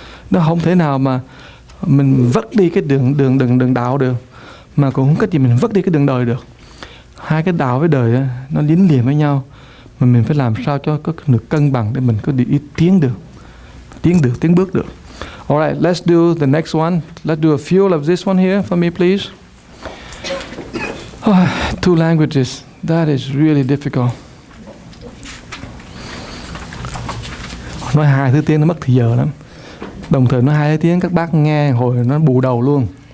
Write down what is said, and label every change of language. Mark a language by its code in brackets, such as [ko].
[vi] Nó không thể nào mà mình vất đi cái đường đạo được, mà cũng không cách gì mình vất đi cái đường đời được. Hai cái đạo với đời đó, nó dính liền với nhau, mà mình phải làm sao cho có được cân bằng để mình có đi tiến bước được. [en] Alright, let's do the next one. Let's do a few of this one here for me, please. Two languages. That is really difficult. [vi] Nói hai thứ tiếng nó mất thời giờ lắm. Đồng thời nói hai thứ tiếng các bác nghe hồi nó bù đầu luôn.